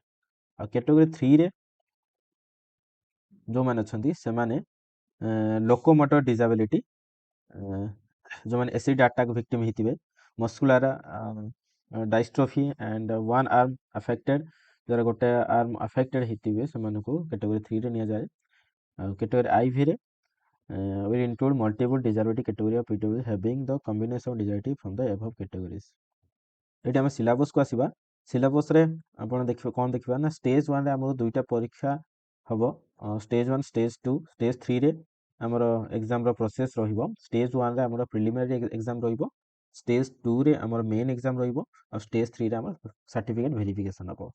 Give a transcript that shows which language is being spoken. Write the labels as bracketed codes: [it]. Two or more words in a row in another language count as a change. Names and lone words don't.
[or] ଆଉ କ୍ୟାଟେଗୋରୀ 3ରେ ଯେଉଁମାନେ ଅଛନ୍ତି ସେମାନେ [en] locomotor disability, [or] ଯେଉଁମାନେ [en] acid attack victim [or] ହେଇଥିବେ, [en] muscular dystrophy and 1 arm affected, [or] ଯାହାର ଗୋଟେ [en] arm affected [or] ହେଇଥିବେ ସେମାନଙ୍କୁ କ୍ୟାଟେଗୋରୀ 3ରେ ନିଆଯାଏ। [en] ଆଉ କ୍ୟାଟେଗୋରୀ IVରେ will include multiple disability category of PWD having the combination of disability from the above categories। [or] ଏଇଠି ଆମେ ସିଲାବସ୍କୁ ଆସିବା। ସିଲାବସ୍ରେ ଆପଣ ଦେଖିବା କ'ଣ ଦେଖିବା ନା ଷ୍ଟେଜ୍ 1ରେ ଆମର 2ଟା ପରୀକ୍ଷା ହେବ, ଷ୍ଟେଜ୍ 1, ଷ୍ଟେଜ୍ 2। ଷ୍ଟେଜ୍ 3ରେ ଆମର ଏକ୍ଜାମ୍ର ପ୍ରୋସେସ୍ ରହିବ। ଷ୍ଟେଜ୍ 1ରେ ଆମର [en] preliminary exam [or] ରହିବ, ଷ୍ଟେଜ୍ 2ରେ ଆମର [en] main exam [or] ରହିବ, ଆଉ ଷ୍ଟେଜ୍ 3ରେ ଆମର [en] certificate verification [or] ହେବ।